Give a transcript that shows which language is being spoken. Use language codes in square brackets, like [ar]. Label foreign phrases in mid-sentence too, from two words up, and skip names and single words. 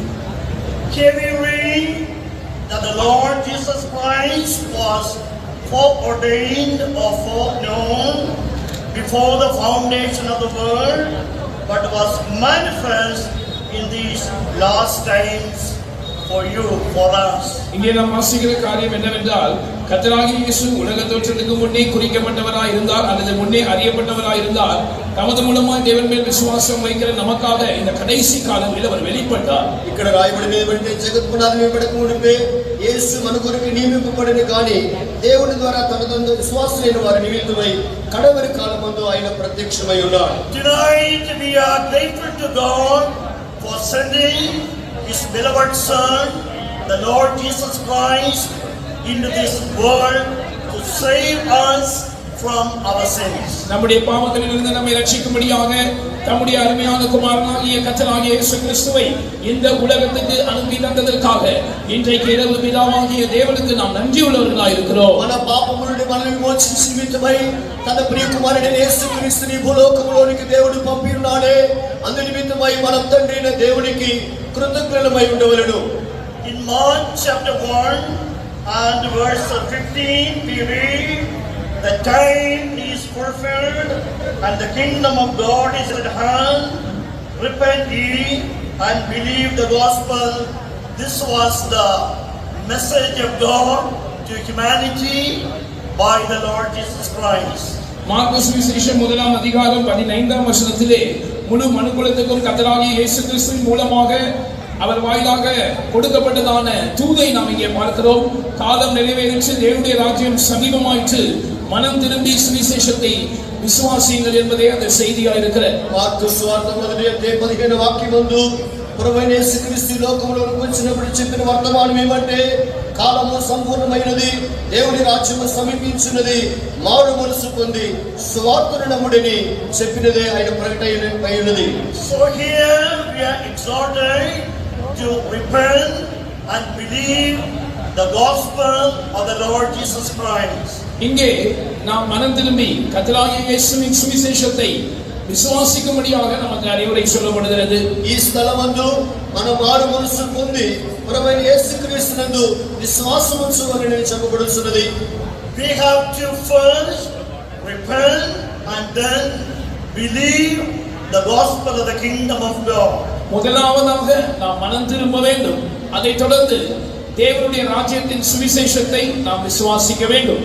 [en] Here we read that the Lord Jesus Christ was foreordained or foreknown before the foundation of the world, but was manifest in these last times for you, for us. [ta] இங்கே நாம் வாசிக்கிற காரியம் என்னவென்றால் கர்த்தராகிய இயேசு உலக தோற்றத்துக்கு முன்னே குறிக்கப்பட்டவராய் இருந்தார் அல்லது முன்னே அறியப்பட்டவராய் இருந்தார். தமது மூலமாய் தேவன் மேல் விசுவாசம் வைக்கிற நமக்காக இந்த கடைசி காலங்களில் அவர் வெளிப்பட்டார். [te] ఇక్కడ రాయబడిన ఏంటంటే జగత్ పునాది వేయబడక మునిపే యేసు మన కొరకు నియమింపబడిన కానీ దేవుని ద్వారా తనదందు విశ్వాసులైన వారి నిమిత్తమై కడవరి కాలమందు ఆయన ప్రత్యక్షమై ఉన్నాడు. [en] Tonight we are grateful to God for sending His beloved Son, the Lord Jesus Christ, into this world to save us from our sins. [ta] நம்முடைய பாவங்களிலிருந்து நம்மை ரட்சிக்கும்படியாக தம்முடைய அருமையான குமாரனாகிய கர்த்தராகிய இயேசு கிறிஸ்துவை இந்த உலகத்துக்கு அனுப்பி தந்ததற்காக இன்றைக்கு இரவு பிதாவாகிய தேவனுக்கு நாம் நன்றியுள்ளவர்களாய் இருக்கிறோம். [te] మన పాపముల నుండి మనల్ని విమోచించి నిమిత్తమై తన ప్రియ కుమారుడైన యేసు క్రీస్తుని భూలోకములోనికి దేవుడు పంపినాడే. అందు నిమిత్తమై మనం తండ్రి అయిన దేవునికి కృతజ్ఞులమై ఉండవలెను. [en] In Mark chapter 1 and verse 15 we read, the time is fulfilled and the kingdom of God is at hand. Repent ye and believe the gospel. This was the message of God to humanity by the Lord Jesus Christ. [ta] மார்க்கு சுவிசேஷம் 1ஆம் அதிகாரம் 15ஆம் வசனத்திலே முழு மனுக்குலத்துக்கும் கர்த்தராகிய இயேசு கிறிஸ்துவின் மூலமாக அவர் வாயிலாக கொடுக்கப்பட்டதான தூதை நாம் இங்கே பார்க்கிறோம். காலம் நிறைவேறிச்சு, தேவனுடைய ராஜ்யம் சமீபமாயிற்று, மனம் திரும்பி சுவிசேஷத்தை விசுவாசியுங்கள் என்பதே அந்த செய்தியாக இருக்கிறது. [te] మార్కు సువార్త 1:15 వాక్యమందు ప్రభువైన యేసుక్రీస్తు లోకములోకి వచ్చినప్పుడు చెప్పిన వర్తమానం ఏమంటే కాలము సంపూర్ణమైనది, దేవుని రాజ్యము సమీపించున్నది, మారు మనసు పొంది సువార్తను నమ్ముడని చెప్పినదే ఆయన ప్రకటన అయినది. [en] So here we are exhorted to repent and believe the gospel of the Lord Jesus Christ. [ta] இங்கே நாம் மனம் திரும்பி கர்த்தராகிய இயேசுவின் சுவிசேஷத்தை விசுவாசிக்கும்படியாக நமக்கு அறிவுரை சொல்லப்படுகிறது. [te] ఈ స్థలమందు మనం మారు మనసు పొంది ప్రభువైన యేసుక్రీస్తునందు విశ్వాసం ఉంచవలెనని చెప్పబడుతున్నది. [en] We have to first repent and then believe the gospel of the kingdom of God. [ta] முதலாவதாக நாம் மனம் திரும்ப வேண்டும். அதைத் தொடர்ந்து தேவனுடைய ராஜ்யத்தின் சுவிசேஷத்தை நாம் விசுவாசிக்க வேண்டும்.